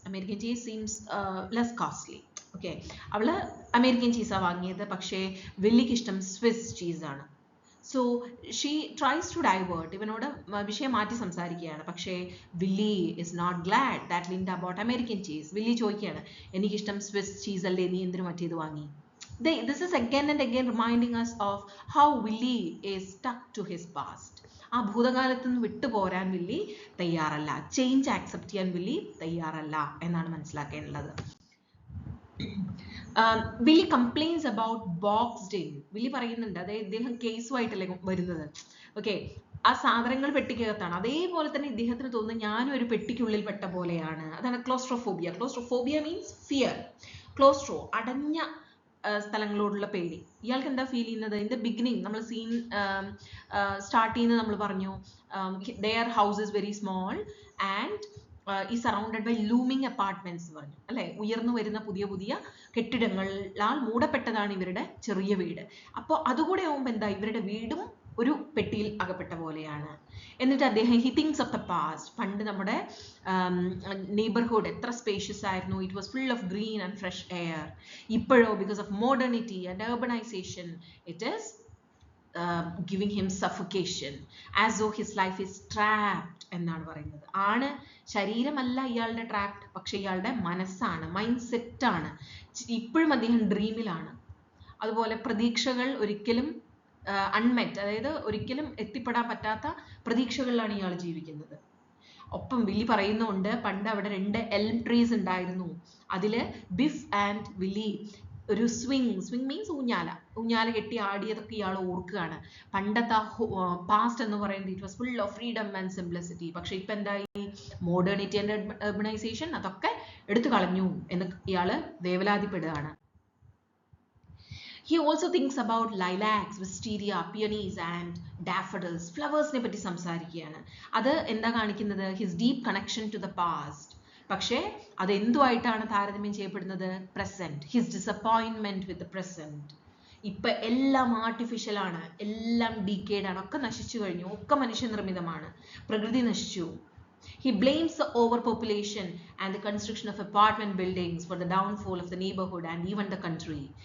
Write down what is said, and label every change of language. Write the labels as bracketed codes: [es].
[en] American cheese seems less costly. [ml] Okay, അവൾ American ചീസാണ് വാങ്ങിയത്, പക്ഷേ വില്ലിക്ക് ഇഷ്ടം Swiss ചീസാണ്. [en] so she tries to divert, [ml] ഇവനോട് വിഷയം മാറ്റി സംസാരിക്കുകയാണ്. പക്ഷേ Willy [en] Is not glad that Linda bought American cheese. [ml] Willy ചോദിക്കുകയാണ്, എനിക്കിഷ്ടം സ്വിസ് ചീസ് അല്ലേ, നീ എന്തിനു മറ്റേത് വാങ്ങി? [en] this is again and again reminding us of how Willie is stuck to his past. [ml] ആ ഭൂതകാലത്ത് നിന്ന് വിട്ടുപോരാൻ വില്ലി തയ്യാറല്ല, ചേഞ്ച് ആക്സെപ്റ്റ് ചെയ്യാൻ വില്ലി തയ്യാറല്ല എന്നാണ് മനസ്സിലാക്കേണ്ടത്. [en] Willy complains about boxed in. [ml] Willy പറയുന്നുണ്ട്, അതായത് ഇദ്ദേഹം കേസുമായിട്ടല്ലേ വരുന്നത്. ഓക്കെ, ആ സാധനങ്ങൾ പെട്ടിക്കകത്താണ്. അതേപോലെ തന്നെ ഇദ്ദേഹത്തിന് തോന്നുന്നു ഞാനും ഒരു പെട്ടിക്കുള്ളിൽ പെട്ട പോലെയാണ്. അതാണ് ക്ലോസ്ട്രോഫോബിയ. [en] Claustrophobia means fear. [ml] ക്ലോസ്ട്രോ, അടഞ്ഞ സ്ഥലങ്ങളോടുള്ള പേടി. ഇയാൾക്ക് എന്താ ഫീൽ ചെയ്യുന്നത്? [en] in the beginning [ml] നമ്മൾ സീൻ സ്റ്റാർട്ട് ചെയ്യുന്നത് നമ്മൾ പറഞ്ഞു, [en] their house is very small and is surrounded by looming apartments [ml] പറഞ്ഞു അല്ലെ. ഉയർന്നു വരുന്ന പുതിയ പുതിയ കെട്ടിടങ്ങളാൽ മൂടപ്പെട്ടതാണ് ഇവരുടെ ചെറിയ വീട്. അപ്പോൾ അതുകൂടെ ആവുമ്പോൾ എന്താ, ഇവരുടെ വീടും ഒരു പെട്ടിയിൽ അകപ്പെട്ട പോലെയാണ്. എന്നിട്ട് അദ്ദേഹം [en] He thinks of the past. [ml] പണ്ട് നമ്മുടെ നെയ്ബർഹുഡ് എത്ര സ്പേഷ്യസ് ആയിരുന്നു, [en] It was full of green and fresh air. [ml] ഇപ്പോഴോ [en] because of modernity and urbanization it is giving him suffocation as though his life is trapped [ml] എന്നാണ് പറയുന്നത്. ആണ്, ശരീരമല്ല ഇയാളുടെ ട്രാപ്ഡ്, പക്ഷെ ഇയാളുടെ മനസ്സാണ്, മൈൻഡ് സെറ്റ് ആണ്. ഇപ്പോഴും അദ്ദേഹം ഡ്രീമിലാണ്. അതുപോലെ പ്രതീക്ഷകൾ ഒരിക്കലും അൺമെറ്റ്, അതായത് ഒരിക്കലും എത്തിപ്പെടാൻ പറ്റാത്ത പ്രതീക്ഷകളിലാണ് ഇയാൾ ജീവിക്കുന്നത്. ഒപ്പം വില്ലി പറയുന്നുണ്ട്, പണ്ട് അവിടെ 2 എൽം ട്രീസ് ഉണ്ടായിരുന്നു. അതില് ബിഫ് ആൻഡ് വില്ലി ഒരു സ്വിങ് മീൻസ് ഊഞ്ഞാല കെട്ടി ആടിയതൊക്കെ ഇയാൾ ഓർക്കുകയാണ്. പണ്ടത്തെ പാസ്റ്റ് എന്ന് പറയുന്നത് [en] It was full of freedom and simplicity. [ml] പക്ഷെ ഇപ്പൊ എന്തായി, മോഡേണിറ്റി ആൻഡ് urbanization അതൊക്കെ എടുത്തു കളഞ്ഞു എന്ന് ഇയാള് വേവലാതിപ്പെടുകയാണ്. [en] He also thinks about lilacs, wisteria, peonies and daffodils. [ml] ഫ്ലവേഴ്സിനെ പറ്റി സംസാരിക്കുകയാണ്. അത് എന്താ കാണിക്കുന്നത്? [en] His deep connection to the past. [ml] പക്ഷേ അത് എന്തുമായിട്ടാണ് താരതമ്യം ചെയ്യപ്പെടുന്നത്? Present. [en] His disappointment with the present. [ml] ഇപ്പൊ എല്ലാം ആർട്ടിഫിഷ്യൽ ആണ്, എല്ലാം ഡീക്കേഡ് ആണ്, ഒക്കെ നശിച്ചു കഴിഞ്ഞു, ഒക്കെ മനുഷ്യനിർമ്മിതമാണ്, പ്രകൃതി നശിച്ചു. [en] He blames the overpopulation and the construction of apartment buildings for the downfall of the neighborhood and even the country.